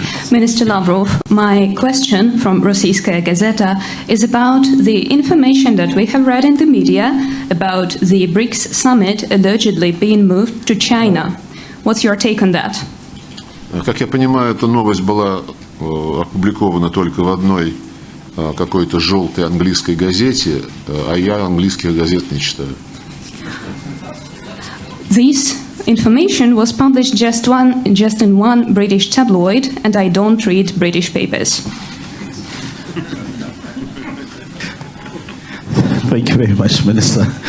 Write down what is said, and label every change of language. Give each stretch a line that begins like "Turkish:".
English: Minister Lavrov, my question from Rossiyskaya Gazeta is about the information that we have read in the media about the BRICS summit allegedly being moved to China. What's your take on that?
Russian: Как я понимаю, эта новость была опубликована только в одной какой-то желтой английской газете, а я английских газет не читаю.
English: This information was published just in one British tabloid, and I don't read British papers. Thank you very much, Minister.